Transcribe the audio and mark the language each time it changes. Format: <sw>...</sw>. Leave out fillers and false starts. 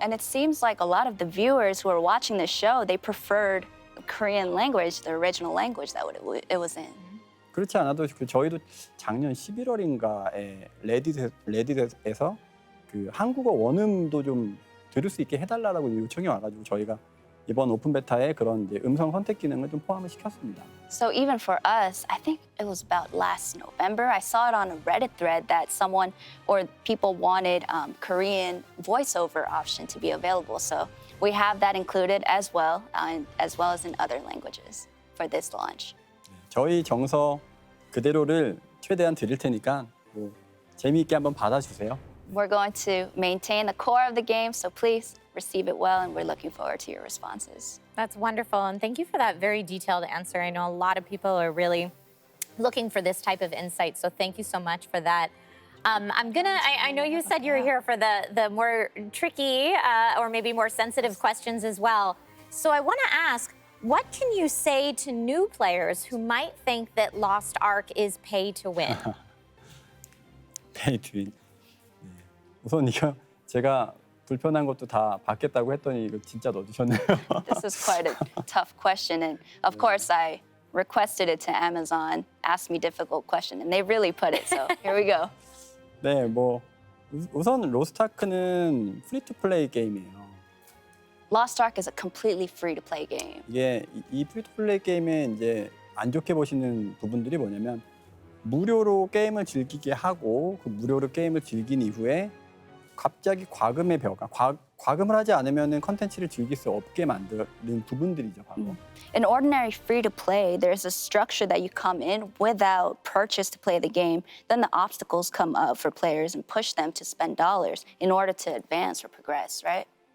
<en>And it seems like a lot of the viewers who are watching the show, they preferred the Korean language, the original language that it was in.</en> <ko>그렇지 않아도 저희도 작년 11월인가에 레딧에서 그 한국어 원음도 좀 들을 수 있게 해달라고 요청이 와가지고 저희가 이번 오픈 베타에 그런 이제 음성 선택 기능을 좀 포함을 시켰습니다.</ko> <en>So even for us, I think it was about last November, I saw it on a Reddit thread that someone or people wanted Korean voiceover option to be available. So we have that included as well as in other languages for this launch.</en> <ko>저희 정서 그대로를 최대한 드릴 테니까 뭐 재미있게 한번 받아주세요.</ko> <en>We're going to maintain the core of the game, so please receive it well, and we're looking forward to your responses. That's wonderful, and thank you for that very detailed answer. I know a lot of people are really looking for this type of insight, so thank you so much for that. I know you said you're here for the more tricky or maybe more sensitive questions as well. So I want to ask, what can you say to new players who might think that Lost Ark is pay to win? Pay to win.</en> <ko>우선 이거 제가 불편한 것도 다 받겠다고 했더니 이거 진짜 넣어주셨네요.</ko> <en>This is quite a tough question, and of course I requested it to Amazon, asked me difficult question, and they really put it. So here we go.</en> <ko>네, 뭐 우선 로스트아크는 프리 투 플레이 게임이에요.</ko> <en>Lost Ark is a completely free-to-play game.</en> <ko>이게 이 프리 투 플레이 게임에 이제 안 좋게 보시는 부분들이 뭐냐면 무료로 게임을 즐기게 하고 그 무료로 게임을 즐긴 이후에 갑자기 과금의 벽, 과금을 하지 않으면 컨텐츠를 즐길 수 없게 만드는 부분들이죠, 바로.</ko> <en>In ordinary free-to-play, there's a structure that you come in without purchase to play the game. Then the obstacles come up for players and push them to spend dollars in order to advance or progress, right?</en>